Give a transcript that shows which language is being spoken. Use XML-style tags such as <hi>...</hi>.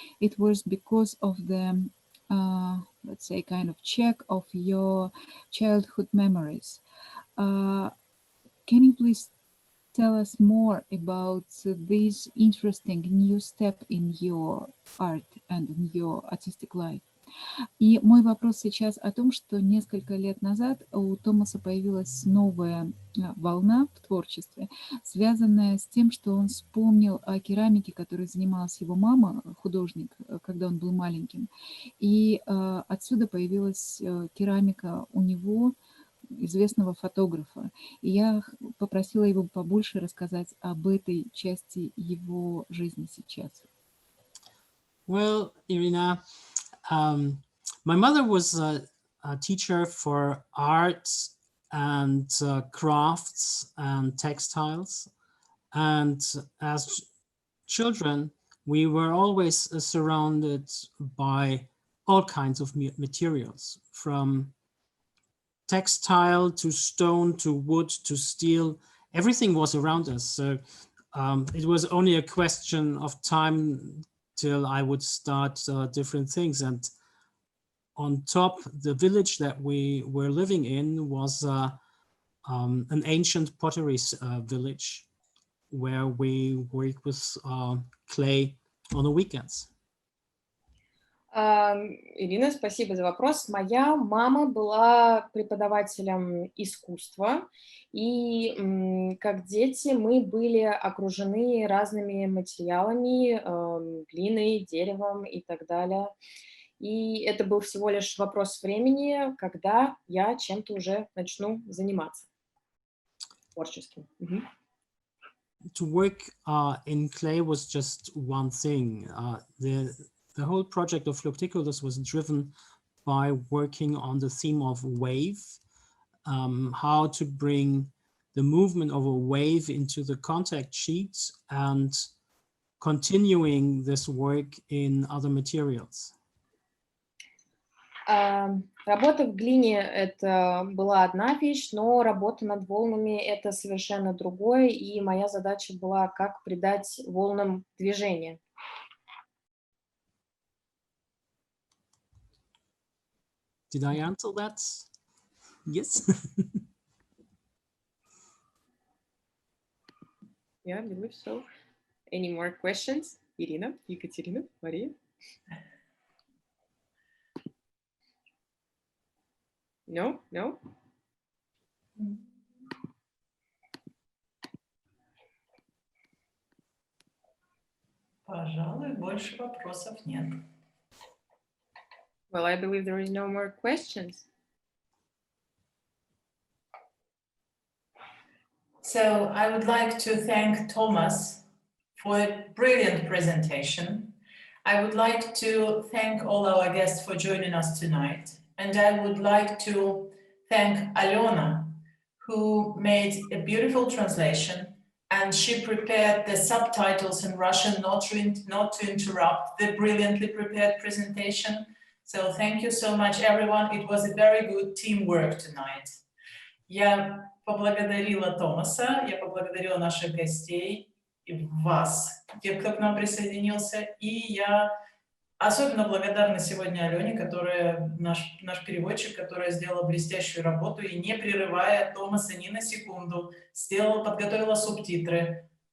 <en>It was because of the let's say kind of check of your childhood memories. Can you please tell us more about this interesting new step in your art and in your artistic life?</en> <ru>И мой вопрос сейчас о том, что несколько лет назад у Томаса появилась новая волна в творчестве, связанная с тем, что он вспомнил о керамике, которой занималась его мама, художник, когда он был маленьким. И отсюда появилась керамика у него, известного фотографа. И я попросила его побольше рассказать об этой части его жизни сейчас.</ru> <en>Well, Irina, my mother was a teacher for arts and crafts and textiles. And as children, we were always surrounded by all kinds of materials, from textile to stone to wood to steel. Everything was around us. So it was only a question of time till I would start different things. And on top, the village that we were living in was an ancient pottery village where we worked with clay on the weekends.</en> <ru>Ирина, спасибо за вопрос. Моя мама была преподавателем искусства, и как дети мы были окружены разными материалами, глиной, деревом и так далее. И это был всего лишь вопрос времени, когда я чем-то уже начну заниматься творческим.</ru> <en>To work in clay was just one thing. The whole project of Flocticulus was driven by working on the theme of wave, how to bring the movement of a wave into the contact sheets and continuing this work in other materials.</en> <ru>Работа в глине — это была одна вещь, но работа над волнами — это совершенно другое, и моя задача была, как придать волнам движение.</ru> <en>Did I answer that? Yes. Yeah, I believe so. Any more questions? Irina, Екатерина, Maria? No? No?</en> <ru>Пожалуй, больше вопросов нет.</ru> <en>Well, I believe there is no more questions. So I would like to thank Thomas for a brilliant presentation. I would like to thank all our guests for joining us tonight. And I would like to thank Alyona, who made a beautiful translation, and she prepared the subtitles in Russian not to interrupt the brilliantly prepared presentation. So thank you so much, everyone. It was a very good teamwork tonight.</en> <ru>Я поблагодарила Томаса, я поблагодарила наших гостей и вас, тех, кто к нам присоединился, и я особенно благодарна сегодня Алене, которая наш переводчик, которая сделала блестящую работу и, не прерывая Томаса ни на секунду, подготовила субтитры.</ru>